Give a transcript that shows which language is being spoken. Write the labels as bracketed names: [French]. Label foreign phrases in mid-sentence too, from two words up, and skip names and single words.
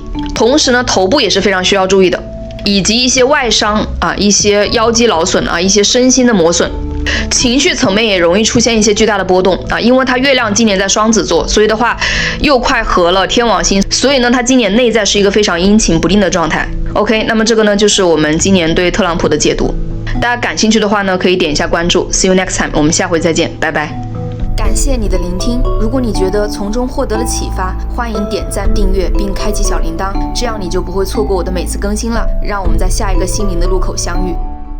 [Chinese] 同時呢，頭部也是非常需要注意的。以及一些外傷啊，一些腰肌勞損啊，一些身心的磨損，情緒層面也容易出現一些巨大的波動啊。因為它月亮今年在雙子座，所以的話又快合了天王星，所以呢，它今年內在是一個非常陰晴不定的狀態。OK，那麼這個呢就是我們今年對特朗普的解讀。大家感興趣的話呢，可以點一下關注。 [English] See you next time， [Chinese] 我們下回再見，拜拜。感謝你的聆聽，如果你覺得從中獲得了啟發，歡迎點讚訂閱並開啟小鈴鐺，這樣你就不會錯過我的每次更新了。讓我們在下一個心靈的路口相遇。